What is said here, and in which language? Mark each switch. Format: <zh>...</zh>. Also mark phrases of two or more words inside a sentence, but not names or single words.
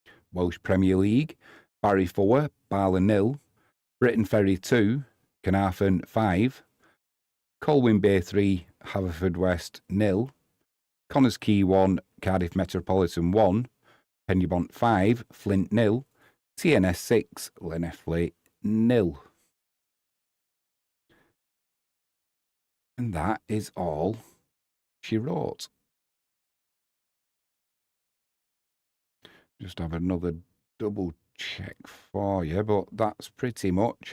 <en>Welsh Premier League, Barry 4, Barla 0, Britain Ferry 2, Carnarvon 5, Colwyn Bay 3, Haverfordwest 0, Connors Quay 1, Cardiff Metropolitan 1, Penybont 5, Flint 0, TNS 6, Llanelli 0. And that is all she wrote. Just have another double check for you, but that's pretty much.</en>